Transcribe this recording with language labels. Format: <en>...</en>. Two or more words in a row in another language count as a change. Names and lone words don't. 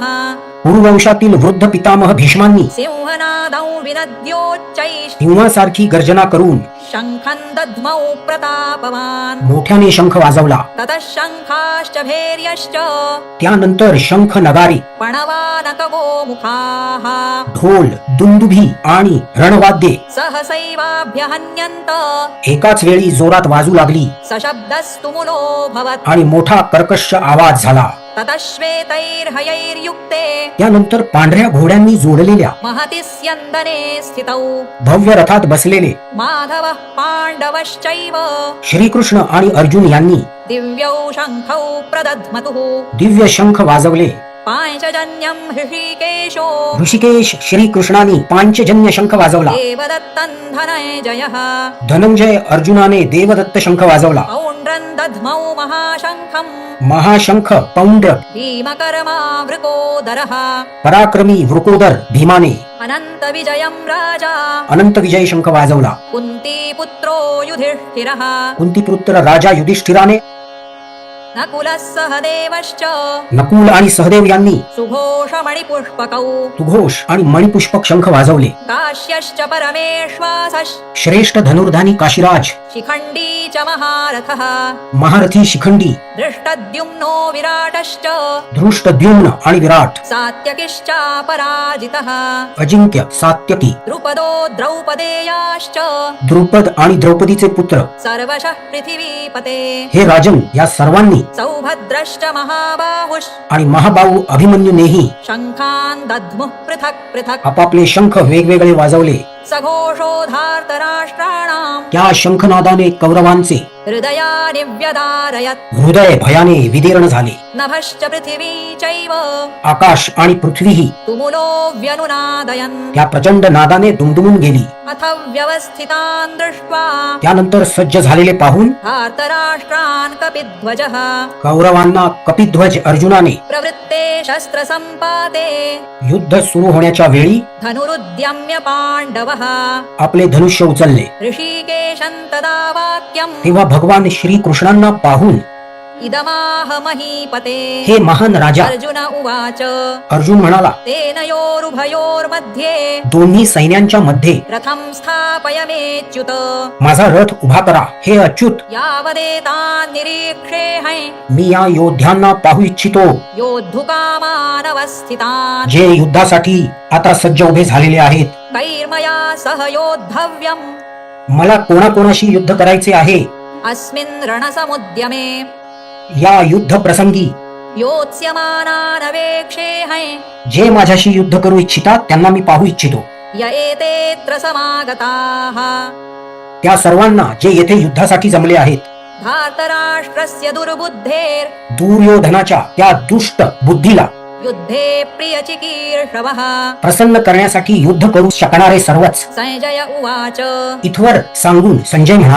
<mr>कुरुवंशातील वृद्ध पितामह भीष्मांनी</mr> <sa>सिंहनादौ विनद्योच्चैः</sa> <mr>सिंहासारखी गर्जना करून</mr> <sa>शङ्खं दद्मौ प्रतापवान्.</sa> <mr>मोठ्याने शंख वाजवला.</mr> <sa>ततः शङ्खाश्च भैर्यश्च</sa> <mr>त्यानंतर शंख नगारी,</mr> <sa>पणवानकगोमुखाः</sa> <mr>ढोल, दुंदुभी आणि रणवाद्ये</mr> <sa>सहसैवाभ्यहन्यन्त.</sa> <mr>एकाच वेळी जोरात वाजू लागली</mr> <sa>सशब्दस्तुमुलोऽभवत्.</sa> <mr>आणि मोठा कर्कश आवाज झाला.</mr> <sa>ततः श्वेतैर्हयैर्युक्ते</sa> <mr>त्यानंतर पांढऱ्या घोड्यांनी जोडलेल्या</mr> <sa>महति स्यन्दने स्थितौ</sa> <mr>भव्य रथात बसलेले</mr> <sa>माधवः पाण्डवश्चैव</sa> <mr>श्रीकृष्ण आणि अर्जुन यांनी</mr> <sa>दिव्यौ शङ्खौ प्रदध्मतुः.</sa> <mr>दिव्य शंख वाजवले.</mr> <sa>पाञ्चजन्यं हृषीकेशो</sa> <mr>ऋषिकेश श्रीकृष्णाने पांचजन्य शंख वाजवला.</mr> <sa>देवदत्तं धनञ्जयः.</sa> <mr>धनंजय अर्जुनाने देवदत्त शंख वाजवला.</mr> <sa>पौण्ड्रं दध्मौ महाशङ्खं</sa> <mr>महाशंख पौंड्र</mr> <sa>भीमकर्मा वृकोदरः.</sa> <mr>पराक्रमी वृकोदर भीमाने</mr> <sa>अनन्तविजयं राजा</sa> <mr>अनंत विजय शंख वाजवला.</mr> <sa>कुन्तीपुत्रो युधिष्ठिरः.</sa> <mr>कुंतीपुत्र राजा युधिष्ठिराने</mr> <sa>नकुलः सहदेवश्च</sa> <mr>नकुल आणि सहदेव यांनी</mr> <sa>सुघोषमणिपुष्पकौ</sa> <mr>सुघोष आणि मणिपुष्पक शंख वाजवले.</mr> <sa>काश्यश्च परमेश्वासः</sa> <mr>श्रेष्ठ धनुर्धानी काशीराज,</mr> <sa>शिखण्डी च महारथः</sa> <mr>महारथी शिखंडी,</mr> <sa>दृष्टद्युम्नो विराटश्च</sa> <mr>धृष्टद्युम्न आणि विराट,</mr> <sa>सात्यकिश्चापराजितः</sa> <mr>अजिंक्य, सात्यकी,</mr> <sa>द्रुपदो द्रौपदेयाश्च</sa> <mr>द्रुपद आणि द्रौपदीचे पुत्र,</mr> <sa>सर्वशः पृथिवीपते</sa> <mr>हे राजन या सर्वांनी</mr> <sa>सौभद्रश्च महाबाहुश्च</sa> <mr>आणि महाबाहू अभिमन्यूनेही</mr> <sa>शङ्खान् दद्मुः पृथक् पृथक्</sa> <mr>आपापले शंख वेगवेगळे वाजवले.</mr> <sa>सघोषोधार्तराष्ट्राणाम्</sa> <mr>त्या शंखनादाने कौरवांचे</mr> <sa>हृदयानि व्यदारयत्</sa> <mr>हृदय भयाने विदीर्ण झाले.</mr> <sa>नभश्च पृथिवी चैव</sa> <mr>आकाश आणि पृथ्वीही</mr> <sa>तुमुलो व्यनुनादयन्</sa> <mr>त्या प्रचंड नादाने दुमदुमून गेली.</mr> <sa>अथ व्यवस्थितान् दृष्ट्वा</sa> <mr>त्यानंतर सज्ज झालेले पाहून</mr> <sa>धार्तराष्ट्रान् कपिध्वजः</sa> <mr>कौरवांना कपिध्वज अर्जुनाने</mr> <sa>प्रवृत्ते शस्त्रसम्पाते</sa> <mr>युद्ध सुरू होण्याच्या वेळी</mr> <sa>धनुरुद्यम्य पाण्डवः</sa> <mr>आपले धनुष्य उचलले.</mr> <sa>ऋषिकेशं तदा वाक्यम्</sa> <mr>तेव्हा भगवान श्री कृष्णांना पाहून</mr> <sa>इदमाह महीपते</sa> <mr>हे महान राजा,</mr> <sa>अर्जुन उवाच</sa> <mr>अर्जुन म्हणाला,</mr> <sa>तेनयोरुभयोर्मध्ये</sa> <mr>दोन्ही सैन्यांच्या मध्ये</mr> <sa>रथं स्थापयमेच्युत</sa> <mr>माझा रथ उभा करा. हे अच्युत,</mr> <sa>यावदेतान् निरीक्षेऽहं</sa> <mr>मी या योद्ध्यांना पाहू इच्छितो</mr> <sa>योद्धुकामानवस्थितान्</sa> <mr>जे युद्धासाठी आता सज्ज उभे झालेले आहेत.</mr> <sa>कैर्मया सह योद्धव्यम्</sa> <mr>मला कोणाकोणाशी युद्ध करायचे आहे.</mr> <sa>अस्मिन् रणसमुद्यमे</sa> <mr>या युद्ध प्रसंगी</mr> <sa>योत्स्यमानानवेक्षेऽहं</sa> <mr>जे माझ्याशी युद्ध करू इच्छितात त्यांना मी पाहू इच्छितो.</mr> <sa>य एतेऽत्र समागताः</sa> <mr>त्या सर्वांना जे येथे युद्धासाठी जमले आहेत.</mr> <sa>धार्तराष्ट्रस्य दुर्बुद्धेर्</sa> <mr>दुर्योधनाच्या त्या दुष्ट बुद्धीला</mr> <sa>युद्धे प्रियचिकीर्षवः</sa> <mr>प्रसन्न करण्यासाठी युद्ध करू शकणारे सर्वच.</mr> <sa>संजय उवाच</sa> <mr>इथवर सांगून संजय म्हणाला,</mr>